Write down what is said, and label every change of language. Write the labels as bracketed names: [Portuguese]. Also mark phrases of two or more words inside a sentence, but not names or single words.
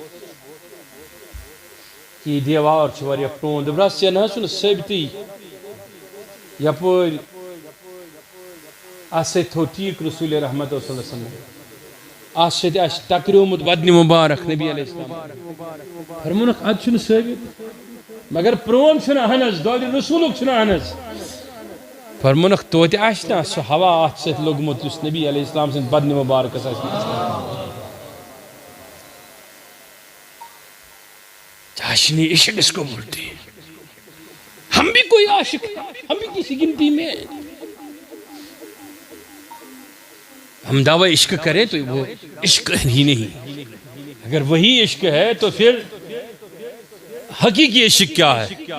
[Kashmiri] کہ یہ دیوار چھُ واریاہ پرٛون دوٚپنس ژےٚ نہ حظ چھُنہٕ ثٲبتٕے یپٲرۍ اتھ سۭتۍ تھوٚو ٹیٖک رسول رحمت [Arabic] صلی اللہ علیہ وسلم [Kashmiri] اتھ سۭتۍ آسہِ ٹکریومُت بدنہِ مُبارک نبی [Arabic] علیہ السلام [Kashmiri] فرمونکھ ادٕ چھُنہٕ ثٲبت مگر پرٛون چھُنہٕ اہن حظ دۄدِ رسولُک چھُنہٕ اہن حظ فرمونکھ توتہِ آسہِ نا سُہ ہوا اتھ سۭتۍ لوٚگمُت یُس نبی [Arabic] علیہ السلام [Kashmiri] سٕنٛدِ بدنہِ مُبارکس آسہِ [Urdu] چاشنی عشق اس کو بولتے ہیں ہم بھی کوئی عاشق ہیں ہم بھی کسی گنتی میں ہم دعوی عشق کریں تو وہ عشق ہی نہیں، اگر وہی عشق ہے تو پھر حقیقی عشق کیا ہے؟